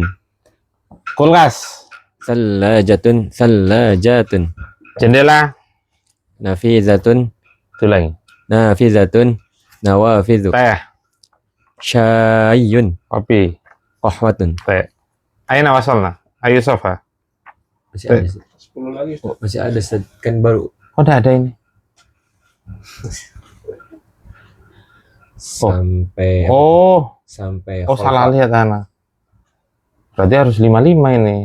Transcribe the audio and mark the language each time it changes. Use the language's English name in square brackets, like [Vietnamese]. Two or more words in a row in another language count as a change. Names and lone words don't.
[Indonesian] Kulkas. [Arabic] ثلاجة، ثلاجة. [Indonesian] Jendela. [Arabic] Nafizatun, [Indonesian] Tulangi. [Arabic] نافذة. نوافذ. [Indonesian] Teh. [Arabic] Syayyun, [Indonesian] Kopi. [Arabic] qahwatun. [Indonesian] Teh. [Arabic] أين وصلنا. [Indonesian] Ayo sofa. Masih ada. 10 lagi. Masih ada kan baru. Oh, udah ada ini. Sampai sampai Salah lihat anak. Berarti harus 55 ini.